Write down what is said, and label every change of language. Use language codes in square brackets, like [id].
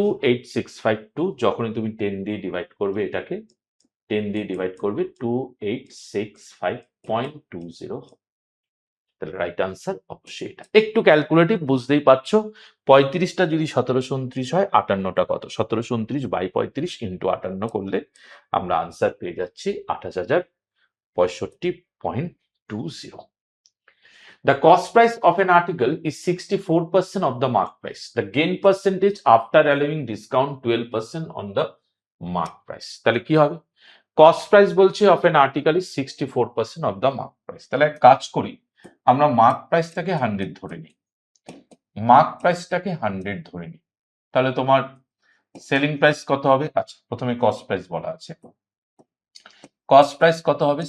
[bn] 28652 যখনই তুমি 10 দিয়ে ডিভাইড করবে, এটাকে 10 দিয়ে ডিভাইড করবে, 2865.20, তাহলে রাইট আনসার অবশ্যই এটা। একটু ক্যালকুলেটিভ, বুঝতেই পারছো। 35টা যদি 1729 হয়, 58টা কত? 1729 বাই 35 ইন্টু 58 করলে আমরা আনসার পেয়ে যাচ্ছি 28,065.20। [en] The cost price of an article is 64% of the mark price. The gain percentage after allowing discount 12% on the mark price. [bn] তাহলে কি হবে? [en] Cost price বলছে of an article is 64% of the mark price. [bn] তাহলে এক কাজ করি, আমরা mark প্রাইসটাকে 100 ধরে নিই, মার্ক প্রাইসটাকে 100 ধরে নিই, তাহলে তোমার সেলিং প্রাইস কত হবে? আচ্ছা, প্রথমে কস্ট প্রাইস বলা আছে, কস্ট প্রাইস কত হবে?